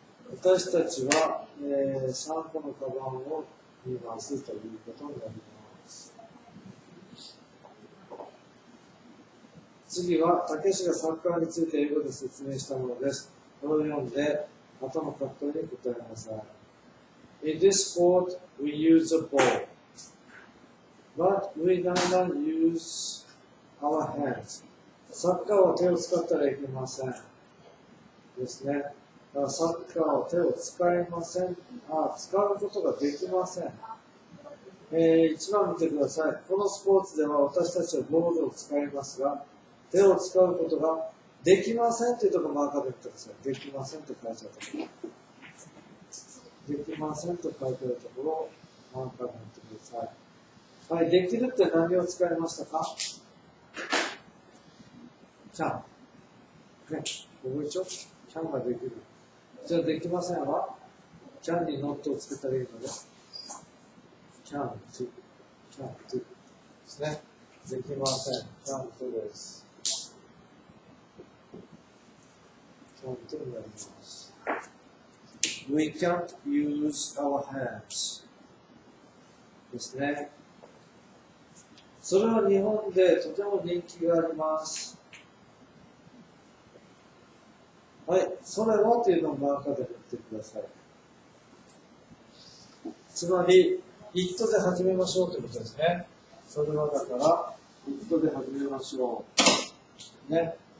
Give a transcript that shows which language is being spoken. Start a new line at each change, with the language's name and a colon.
Japanese: 私たちは、3個のカバンを見ますということになります。次は、たけしがサッカーについて英語で説明したものです。これを読んで、後の格好に答えなさい。
English: In this sport, we use a ball, but we don't use our hands.
Japanese: サッカーは手を使ったらいけません。ですね。だからサッカーは手を使いません。使うことができません。 1番見てください。このスポーツでは私たちはボールを使いますが、手を使うことができませんというところをマーカーで見てください。できませんと書いてあるところ。できませんと書いてあるところをマーカーで見てください。はい、できるって何を使いましたか？キャン。ね、覚えちゃう？キャンができる。じゃあできませんはキャンにノットをつけたらいいので、キャント、キャントですね。できません。キャントです。キャントになります。
English: We can't use our hands ですね。
Japanese: それは日本でとても人気があります。はい、それはというのをマーカーで振ってください。つまり、一途で始めましょうということですね。それはだから、一途で始めましょう。ね。